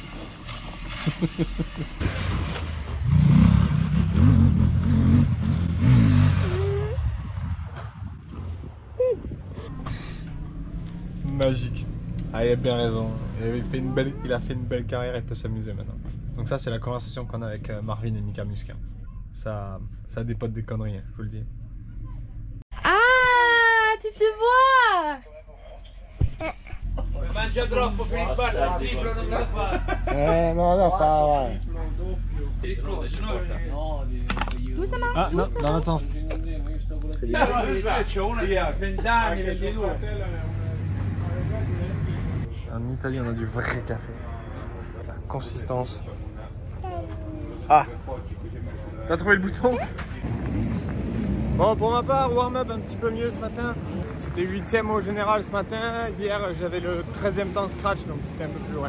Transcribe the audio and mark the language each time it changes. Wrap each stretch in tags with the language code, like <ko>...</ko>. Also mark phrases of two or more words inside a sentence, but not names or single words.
<fr>Magique. Ah, il a bien raison. Il a fait une belle carrière, il peut s'amuser maintenant. Donc ça c'est la conversation qu'on a avec Marvin et Mika Musquin. Ça dépote des conneries, hein, je vous le dis. Ah, tu te vois?</fr> <it>Mangia troppo per il basso, il triplo non me la fa. No, fa, vai. Ah, no,</it> <fr>dans l'autre sens.</fr> <it>C'ho uno che ha 20 anni, 22.</it> <fr>En Italie, on a du vrai café. La consistance. Ah! T'as trouvé le bouton? Bon, pour ma part, warm-up un petit peu mieux ce matin. C'était 8ème au général ce matin. Hier, j'avais le 13e temps scratch, donc c'était un peu plus loin.</fr>